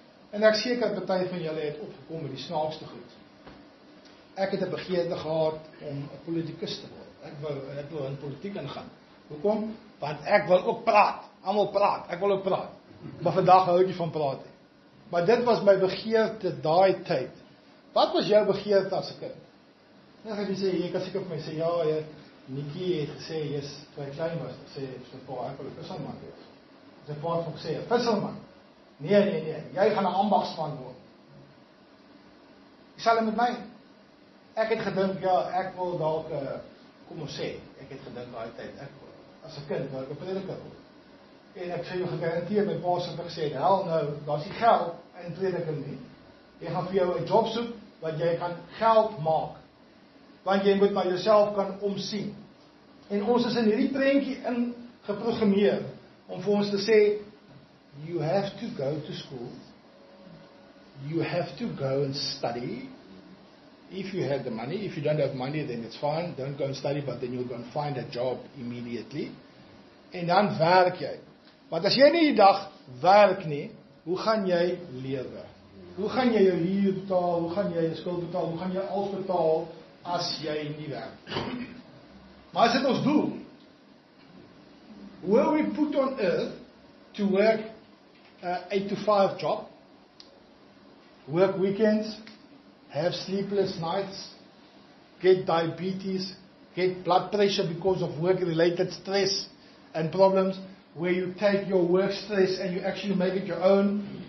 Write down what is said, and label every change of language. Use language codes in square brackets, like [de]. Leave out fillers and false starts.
[af] En ek seker party van julle het opgekom met die snaakste goed. ek het 'n begeerte gehad om 'n politikus te word. Ek wou in politiek ingaan. Hoekom? Want ek wil ook praat. Almal praat. Ek wil ook praat. Maar vandag hou ek nie van praat nie. Maar dit was my begeerte daai tyd. Wat was jou begeerte as 'n kind? Nou gaan jy sê, jy kan seker vir my sê, ja, Nikkie het gesê, jy's toe hy klein was, sê, sy pa, ek wil 'n visserman wees. Sy pa het gesê, 'n visserman. Nee, jy gaan 'n ambagsman word. Dieselfde met my. Ek het gedink, ek wil dalk, kom ons sê, ek het gedink daai tyd, as 'n kind, wou ek 'n prediker word. En ek sê jou gegarandeer, my pa het gesê, hel nou, daar's nie geld in prediker nie. Jy gaan vir jou 'n job soek, wat jy kan geld maak. Want jy moet maar jouself kan omsien. En ons is in hierdie prentjie in geprogrammeer, om vir ons te sê, [en] you have to go to school, you have to go and study. If you have the money, if you don't have money, then it's fine, don't go and study, but then you'll go and find a job immediately. [af] En dan werk jy. Want as jy nie die dag werk nie, hoe gaan jy lewe? Hoe gaan jy jou huur betaal, hoe gaan jy jou skuld betaal, hoe gaan jy alles betaal, as jy nie werk? Maar as dit ons doel, [en] were we put on earth to work 8 to 5 job, work weekends, have sleepless nights, get diabetes, get blood pressure because of work-related stress and problems, where you take your work stress and you actually make it your own.